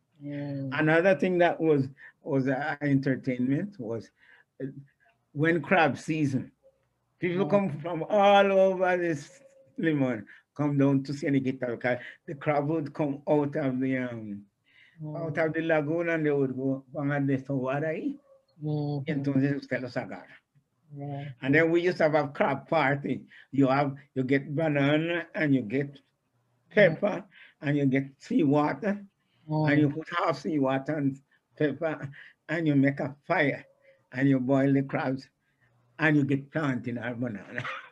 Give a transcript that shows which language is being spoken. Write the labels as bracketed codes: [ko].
[en] Another thing that was entertainment was when crab season. People come from all over this Limon, come down to Cieneguita because the crab would come out of the lagoon and they would go, [es] van a desovar ahí. Y entonces usted los agarra. [en] And then we used to have a crab party. You get banana and you get pepper and you get seawater and you put half seawater and pepper and you make a fire and you boil the crabs and you get plantain or banana.